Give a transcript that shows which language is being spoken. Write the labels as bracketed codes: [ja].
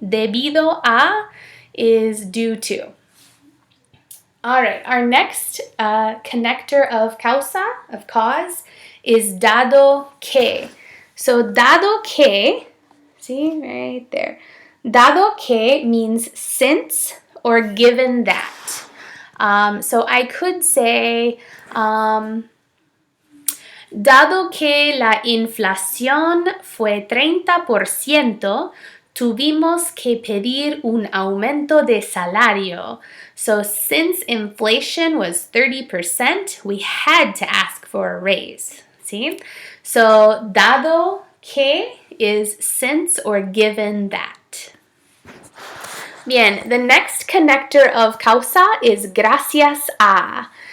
[en] Debido a is due to. All right, our next connector of causa, of cause, is dado que. So dado que, see right there, dado que means since or given that. So I could say, [es] dado que la inflación fue 30%, tuvimos que pedir un aumento de salario. [en] So since inflation was 30%, we had to ask for a raise. See? So dado que is since or given that. Bien, the next connector of causa is gracias a.